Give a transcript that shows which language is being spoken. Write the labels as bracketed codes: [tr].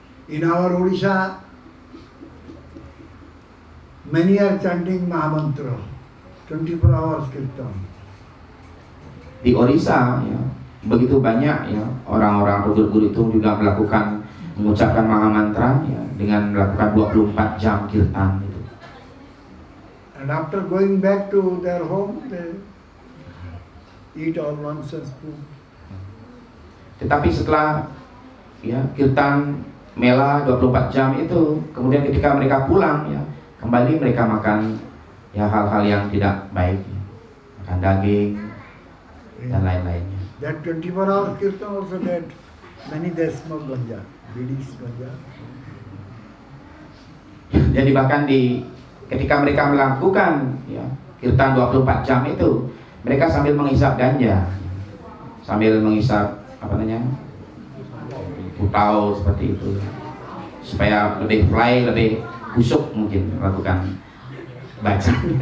[en] In our Odisha, many are chanting Mahamantra. 24 hours kirtan. [id] Di Orissa ya, begitu banyak ya orang-orang atau guru-guru itu juga melakukan mengucapkan Mahamantra ya, dengan melakukan 24 jam kirtan itu. [en] And after going back to their home, they eat all nonsense food. [id] Tetapi setelah ya kirtan mela 24 jam itu, kemudian ketika mereka pulang ya, kembali mereka makan ya hal-hal yang tidak baik ya. Makan daging dan lain-lainnya. [en] That 24 hours kirtan also that many they smoke ganja, bidis ganja. [id] Jadi bahkan ketika mereka melakukan ya kirtan 24 jam itu, mereka sambil menghisap ganja, sambil menghisap apa namanya putau seperti itu, supaya lebih fly, lebih busuk mungkin melakukan baca.